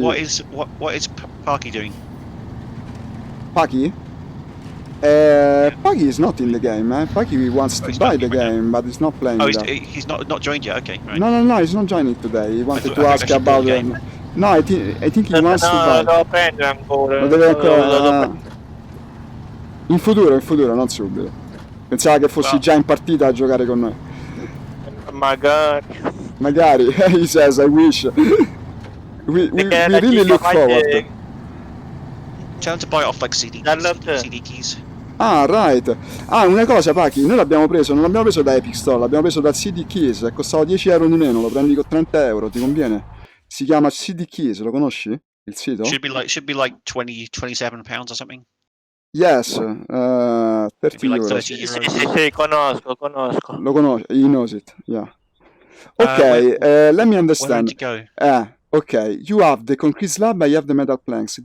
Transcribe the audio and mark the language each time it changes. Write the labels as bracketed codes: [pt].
[en] What is Parky doing? Paki? Paki is not in the game, man. Paki wants to buy the game, but he's not playing. Oh, he's not joined yet. Okay, right. No, he's not joining today. He wanted to ask about the game. No, I think he wants to buy. [it] Lo devo prendere ancora. Lo deve ancora. In futuro, non subito. Pensava che fossi già in partita a giocare con noi. [en] Magari, he says, I wish. We really look forward. Tell him to buy it off like CD keys. Ah, right. [it] Ah, una cosa, Paki, noi non l'abbiamo preso da Epic Store, l'abbiamo preso da CD Keys, costava 10 euro di meno, lo prendi con 30 euro, ti conviene? Si chiama CD Keys, lo conosci? Il sito? [en] Should be like 27 pounds or something. Yes, 30 like euro. 30 euros. [it] Sì, conosco. [en] Lo conosco, he knows it, yeah. Okay, let me understand. Where did you go? Okay, you have the concrete slab, I have the metal planks.